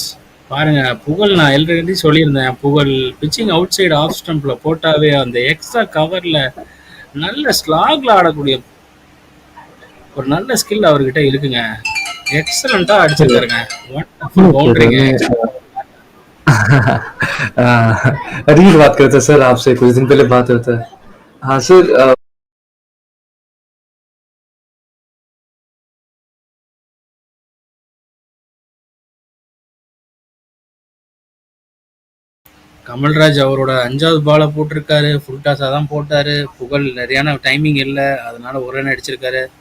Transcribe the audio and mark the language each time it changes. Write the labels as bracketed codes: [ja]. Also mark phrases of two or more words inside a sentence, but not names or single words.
[ta] பாருங்க, புகழ் நான் ஆல்ரெடி சொல்லியிருந்தேன். புகழ் [en] pitching out side off stump [ta] போட்டாவே அந்த [en] extra cover [ta] நல்ல ஸ்லாக்ல ஆடக்கூடிய ஒரு நல்ல ஸ்கில் அவர்கிட்ட இருக்குங்க. எக்ஸலண்ட்டாக அடிச்சிருக்காருங்க. [en] wonderful boundaries. [hi] रील बात करते सर आपसे कुछ दिन पहले बात होता है. हाँ सर. [ta] கமல்ராஜ் அவரோட 5வது பாலை போட்டிருக்காரு. [en] full toss [ta] தான் போட்டார். புகழ் நிறையான டைமிங் இல்லை, அதனால ஒரு ரன் அடிச்சிருக்காரு.